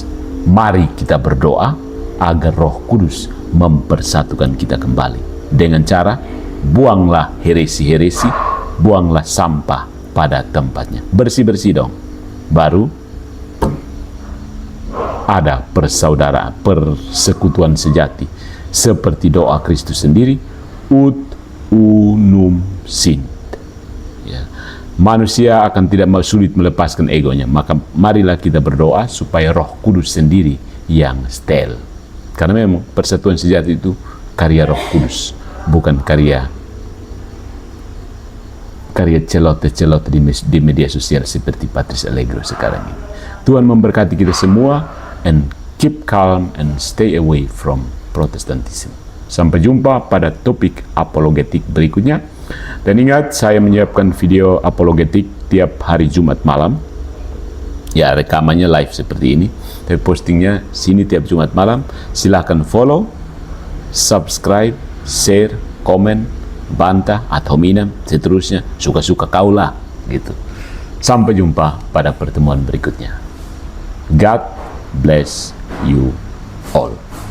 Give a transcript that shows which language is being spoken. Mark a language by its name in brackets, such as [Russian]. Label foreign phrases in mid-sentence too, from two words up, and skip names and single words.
[Indonesian] Mari kita berdoa agar Roh Kudus mempersatukan kita kembali dengan cara buanglah heresi-heresi, buanglah sampah pada tempatnya. Bersih-bersih dong. Baru ada persaudaraan, persekutuan sejati. Seperti doa Kristus sendiri, [Latin] ut unum sint. [Indonesian] Ya. Manusia akan tidak sulit melepaskan egonya. Maka marilah kita berdoa supaya Roh Kudus sendiri yang setel. Karena memang persatuan sejati itu karya Roh Kudus, bukan karya celote-celote di media sosial seperti Patrice Allegro sekarang ini. Tuhan memberkati kita semua, [English] and keep calm and stay away from Protestantism. [Indonesian] Sampai jumpa pada topik apologetik berikutnya. Dan ingat, saya menyiapkan video apologetik tiap hari Jumat malam. Ya, rekamannya live seperti ini, tapi postingnya sini tiap Jumat malam. Silahkan [English] follow, subscribe, share, [Indonesian] komen, bantah, [Latin] ad hominem, [Indonesian] seterusnya, suka-suka kaulah, gitu. Sampai jumpa pada pertemuan berikutnya. [English] God bless you all.